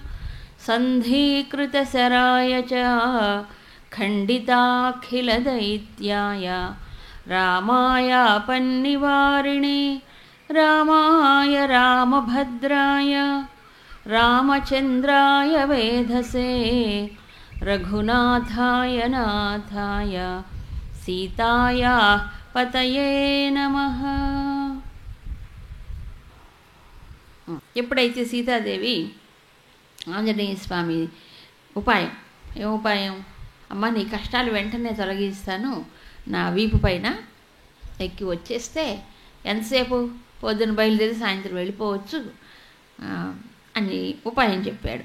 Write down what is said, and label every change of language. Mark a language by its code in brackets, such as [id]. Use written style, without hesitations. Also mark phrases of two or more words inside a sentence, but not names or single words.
[sa] सन्धीकृतसराय च खण्डिताखिलदैत्याय रामायापन्निवारिणे रामाय रामभद्राय रामचन्द्राय वेधसे रघुनाथाय नाथाय सीतायाः पतये नमः. [te] ఎప్పుడైతే సీతాదేవి ఆంజనేయ స్వామి ఉపాయం, ఏం ఉపాయం? అమ్మ నీ కష్టాలు వెంటనే తొలగిస్తాను, నా వీపు పైన ఎక్కి వచ్చేస్తే ఎంతసేపు, పొద్దున బయలుదేరి సాయంత్రం వెళ్ళిపోవచ్చు అని ఉపాయం చెప్పాడు.